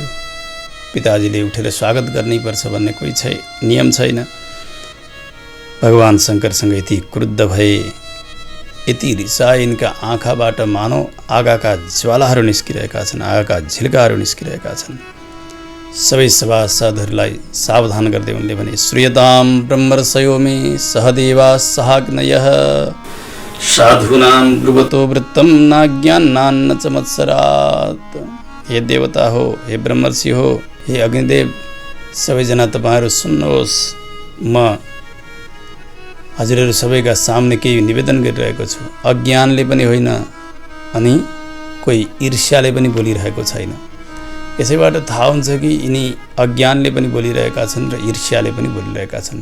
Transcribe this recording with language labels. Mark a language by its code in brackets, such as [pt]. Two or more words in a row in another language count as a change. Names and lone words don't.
[ne] पिताजीले उठेर स्वागत गर्नैपर्छ भन्ने कोही नियम छैन। भगवान शङ्करसँग यति क्रुद्ध भए, यति रिसाए, यिनका आँखाबाट मानौ आगाका ज्वालाहरू निस्किरहेका छन्, आगाका झिल्काहरू निस्किरहेका छन्। सबै सभासदहरूलाई सावधान गर्दै उनले भने, [sa] श्रूयतां ब्रह्मर्षयो मे सहदेवा सहाग्नयः साधूनां ब्रुवतो वृत्तं नाज्ञान्नान्न च मत्सरात्। [ne] हे देवता हो, हे ब्रह्मर्षि हो, हे अग्निदेव, सबैजना तपाईँहरू सुन्नुहोस्। म हजुरहरू सबैका सामने केही निवेदन गरिरहेको छु। अज्ञानले पनि होइन अनि कोही ईर्ष्याले पनि बोलिरहेको छैन। यसैबाट थाहा हुन्छ कि यिनी अज्ञानले पनि बोलिरहेका छन् र ईर्ष्याले पनि बोलिरहेका छन्।